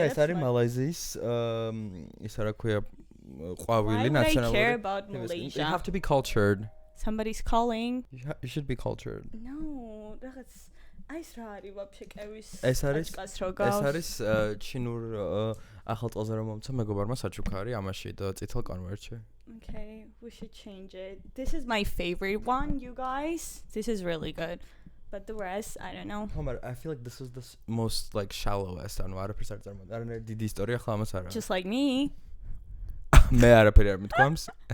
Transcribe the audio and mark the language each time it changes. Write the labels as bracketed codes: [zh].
[ka] და ეს არის მალაიზიის ისა რა ქვია ყვავილი ნაციონალური [en] Malaysia. You have to be cultured. Somebody's calling. You should be cultured. [ka] No, რაღაც ეს რა არის ვაფშე კევის ეს არის ჩინურ ახალ წელზე რომ მომცა მეგობარმა საჩუქარი ამაში და წითელ კონვერტში. [en] Okay, we should change it. This is my favorite one, you guys. This is really good. But the rest, I don't know. I feel like this is the most like shallowest and [ka] არაფერს არ წარმოადგენს. არ არის დიდი ისტორია ხლა ამას არა. [en] Just like me. [ka] მე არაფერი არ მithქვამს.